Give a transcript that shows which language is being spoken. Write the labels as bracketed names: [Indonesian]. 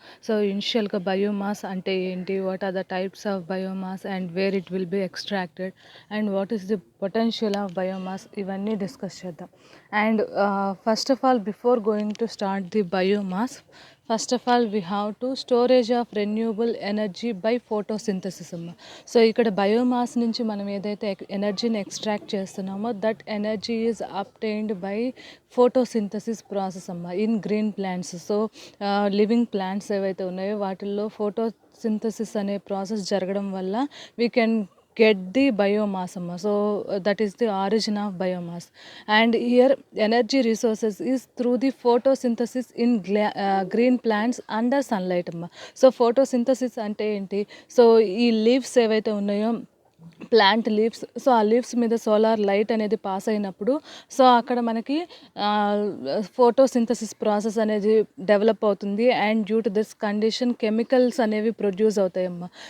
[English] So, initial గా biomass అంటే ఏంటి, what are the types of biomass and where it will be extracted and what is the potential of biomass, [Telugu] ఇవన్నీ discuss చేద్దాం. [English] And first of all, before going to start the biomass, first of all we have to storage of renewable energy by photosynthesis అమ్మ. [Telugu] So ఇక్కడ biomass నుంచి మనం ఏదైతే ఎనర్జీని extract చేస్తున్నామో [English] That energy is obtained by photosynthesis process అమ్మ in green plants. [Telugu] So living plants ఏవైతే ఉన్నాయో వాటిల్లో ఫోటోసింథసిస్ అనే ప్రాసెస్ జరగడం వల్ల [English] we can get the biomass [Telugu] amma. [English] So that is the origin of biomass. And here energy resources is through the photosynthesis in green plants under sunlight amma. [Telugu] So photosynthesis ante enti, so ee leaves evaithe unnayo plant leaves, so ఆ leaves మీద solar light అనేది pass అయినప్పుడు so అక్కడ మనకి photosynthesis process అనేది develop అవుతుంది. And due to this condition chemicals అనేవి produce అవుతాయమ్మా.